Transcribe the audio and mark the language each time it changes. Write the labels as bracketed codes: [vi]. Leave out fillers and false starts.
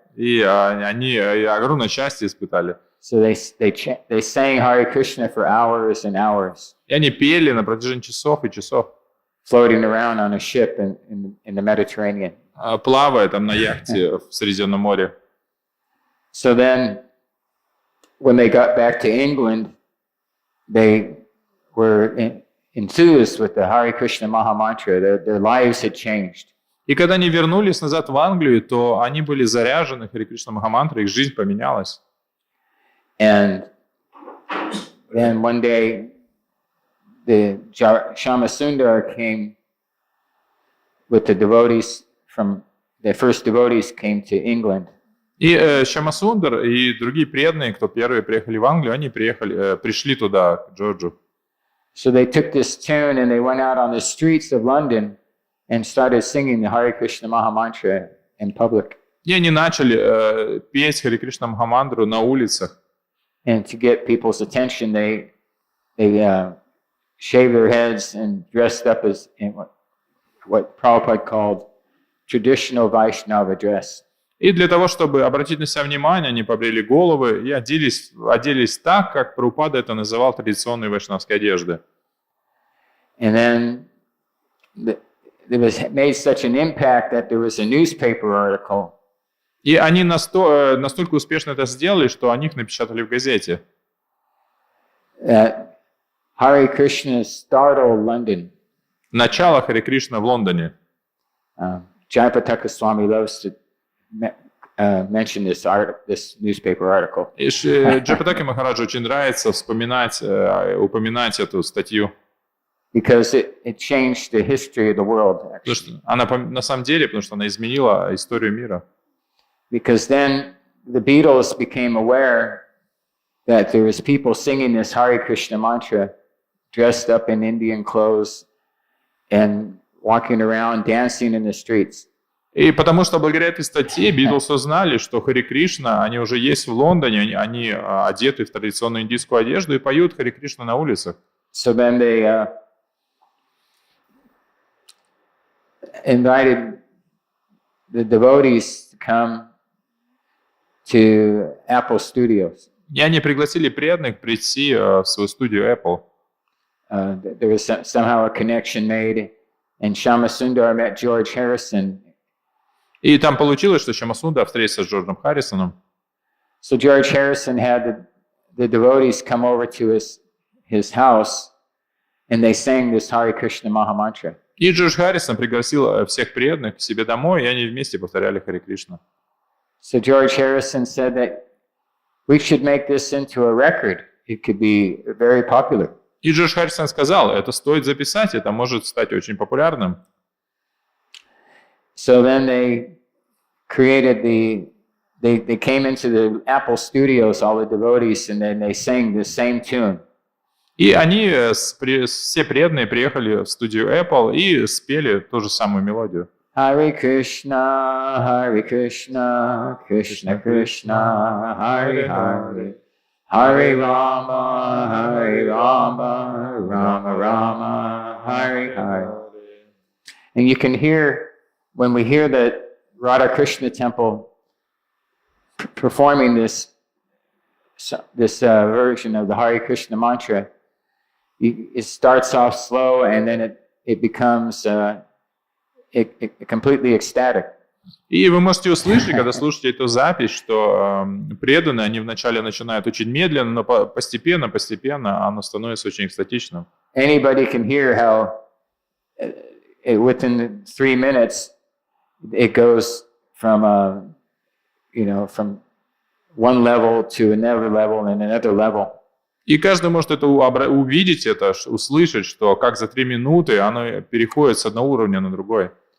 [ru] И они огромное счастье испытали. [en] So they sang Hare Krishna for hours and hours. [ru] И они пели на протяжении часов и часов. [en] Floating around on a ship in the Mediterranean. [ru] Плавая там на яхте в Средиземном море. [en] So then, when they got back to England, they were enthused with the Hare Krishna Maha Mantra. Their lives had changed. [ru] И когда они вернулись назад в Англию, то они были заряжены Харе Кришна Махамантрой, их жизнь поменялась. [en] And then one day, the Shyamasundar came with the devotees the first devotees came to England. [ru] И Шьямасундар и другие преданные, кто первые приехали в Англию, они пришли туда, к Джорджу. [en] So they took this tune and they went out on the streets of London and started singing the Hare Krishna Maha Mantra in public. [ru] И они начали петь Харе Кришна Махамантру на улицах. [en] And to get people's attention, they shaved their heads and dressed up as in what Prabhupada called traditional Vaishnava dress. [ru] И для того, чтобы обратить на себя внимание, они побрили головы и оделись так, как Прабхупада это называл традиционной вайшнавской одеждой. [en] And then it was made such an impact that there was a newspaper article. [ru] И они настолько успешно это сделали, что о них напечатали в газете. [en] Hare Krishna startled London. [ru] Начало Харе Кришна в Лондоне. [en] Jayapataka Swami loves to mentioned this newspaper article. [ru] И Джапатаки Махараджу очень нравится упоминать эту статью. [en] Because it changed the history of the world, [ru] Потому [en] actually. [ru] что она на самом деле, потому что она изменила историю мира. [en] Because then the Beatles became aware that there was people singing this Hare Krishna mantra, dressed up in Indian clothes and walking around, dancing in the streets. [ru] И потому что благодаря этой статье Битлз узнали, что Харе Кришна, они уже есть в Лондоне, они одеты в традиционную индийскую одежду и поют Харе Кришна на улицах. [en] So then they invited the devotees to come to Apple Studios. [ru] И они пригласили преданных прийти в свою студию Apple. [en] There was somehow a connection made, and Shama Sundar met George Harrison. [ru] И там получилось, что Шьяма-Сундар встретился с Джорджем Харрисоном. [en] So George Harrison had the devotees come over to his house, and they sang this Hare Krishna Maha Mantra. [ru] И Джордж Харрисон пригласил всех преданных к себе домой, и они вместе повторяли Харе Кришна. [en] So George Harrison said that we should make this into a record. It could be very popular. [ru] И Джордж Харрисон сказал, это стоит записать, это может стать очень популярным. [en] So then they created they came into the Apple Studios, all the devotees, and then they sang the same tune. [ru] И они, все преданные, приехали в студию Apple и спели ту же самую мелодию. [sa] Hare Krishna, Krishna Krishna, Hare Hare, Hare Rama, Rama Rama, Hare Hare. [en] And you can hear, when we hear the Radha Krishna temple performing this version of the Hare Krishna mantra, it starts off slow and then it becomes completely ecstatic. [ru] И вы можете услышать, когда слушаете эту запись, что преданные, они вначале начинают очень медленно, но постепенно оно становится очень экстатичным. [en] Anybody can hear how within 3 minutes it goes from from one level to another level and another level. [ru] И каждый может это увидеть, это услышать, что как за 3 минуты оно переходит с одного уровня на другой.